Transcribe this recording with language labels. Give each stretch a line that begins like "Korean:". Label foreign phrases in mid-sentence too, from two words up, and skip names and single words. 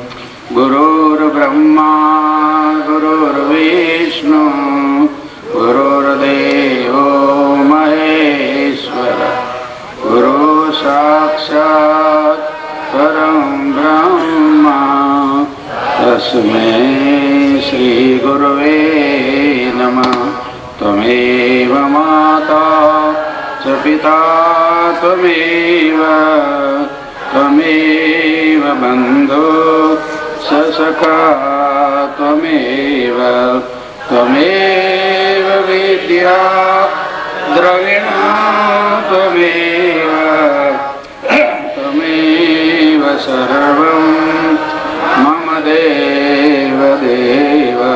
Sanskrit: ગુરુર્બ્રહ્મા ગુરુર્વિષ્ણુ ગુરુર્દેવો મહેશ્વર ગુરુ સાક્ષાત પરમ બ્રહ્મા તસ્મૈ શ્રી ગુરવે નમઃ. ત્વમેવ માતા ચ पिता त्वमेव त्वमेव बन्धु स सखा त्वमेव त्वमेव विद्या द्रविणा त्वमेव त्वमेव सर्वं मम देव देव